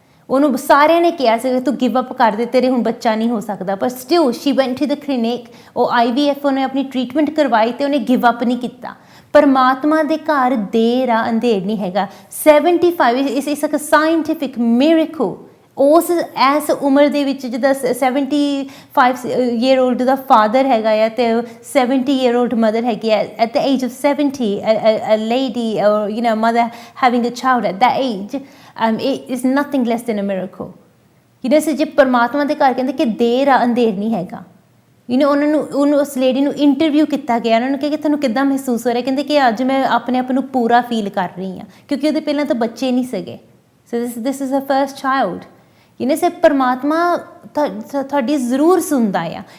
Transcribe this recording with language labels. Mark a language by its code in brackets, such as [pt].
[pa] ਉਹਨੂੰ ਸਾਰਿਆਂ ਨੇ ਕਿਹਾ ਸੀ ਤੂੰ ਗਿਵ ਅਪ ਕਰ ਦੇ, ਤੇਰੇ ਹੁਣ ਬੱਚਾ ਨਹੀਂ ਹੋ ਸਕਦਾ, ਪਰ [en] still she went to the clinic, [pa] ਉਹ IVF ਉਹਨੇ ਆਪਣੀ ਟਰੀਟਮੈਂਟ ਕਰਵਾਈ ਅਤੇ ਉਹਨੇ ਗਿਵ ਅਪ ਨਹੀਂ ਕੀਤਾ। ਪਰਮਾਤਮਾ ਦੇ ਘਰ ਦੇਰ ਆ ਅੰਧੇਰ ਨਹੀਂ ਹੈਗਾ। 75 ਇਸ ਇੱਕ ਸਾਇੰਟੀਫਿਕ ਮਿਰੇਕਲ। ਉਸ ਇਸ ਉਮਰ ਦੇ ਵਿੱਚ ਜਿੱਦਾਂ 75 ਈਅਰ ਓਲਡ ਦਾ ਫਾਦਰ ਹੈਗਾ ਆ ਅਤੇ 70 ਈਅਰ ਓਲਡ ਮਦਰ ਹੈਗੀ ਆ। [en] At the age of 70 a lady or you know mother having a child at that age it is nothing less than a miracle. [pa] You know, ਜੇ ਪਰਮਾਤਮਾ ਦੇ ਘਰ ਕਹਿੰਦੇ ਕਿ ਦੇਰ ਆ ਅੰਧੇਰ ਨਹੀਂ ਹੈਗਾ। ਉਹਨੂੰ ਉਸ ਲੇਡੀ ਨੂੰ ਇੰਟਰਵਿਊ ਕੀਤਾ ਗਿਆ, ਉਹਨਾਂ ਨੂੰ ਕਿਹਾ ਕਿ ਤੁਹਾਨੂੰ ਕਿੱਦਾਂ ਮਹਿਸੂਸ ਹੋ ਰਿਹਾ, ਕਹਿੰਦੇ ਕਿ ਅੱਜ ਮੈਂ ਆਪਣੇ ਆਪ ਨੂੰ ਪੂਰਾ ਫੀਲ ਕਰ ਰਹੀ ਹਾਂ, ਕਿਉਂਕਿ ਉਹਦੇ ਪਹਿਲਾਂ ਤਾਂ ਬੱਚੇ ਨਹੀਂ ਸੀਗੇ। [en] So this is a first child. [pa] ਸੇ ਪਰਮਾਤਮਾ ਤੁਹਾਡੀ ਜ਼ਰੂਰ ਸੁਣਦਾ ਆ।